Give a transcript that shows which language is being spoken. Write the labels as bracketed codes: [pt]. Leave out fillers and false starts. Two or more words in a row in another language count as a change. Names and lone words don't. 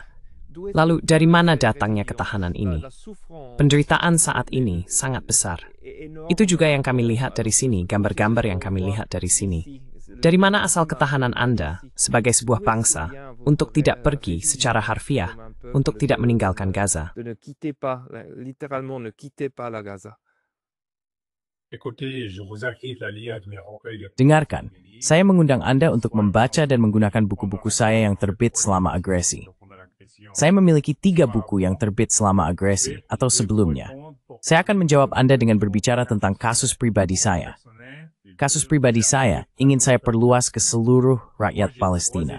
[id] Lalu, dari mana datangnya ketahanan ini? Penderitaan saat ini sangat besar. Itu juga yang kami lihat dari sini, gambar-gambar yang kami lihat dari sini. Dari mana asal ketahanan Anda sebagai sebuah bangsa untuk tidak pergi secara harfiah, untuk tidak meninggalkan Gaza? [fr] Écoutez, je vous invite à lire mes recueils de [id] Dengarkan, saya mengundang Anda untuk membaca dan menggunakan buku-buku saya yang terbit selama agresi. Saya memiliki 3 buku yang terbit selama agresi atau sebelumnya. Saya akan menjawab Anda dengan berbicara tentang kasus pribadi saya. Kasus pribadi saya ingin saya perluas ke seluruh rakyat Palestina.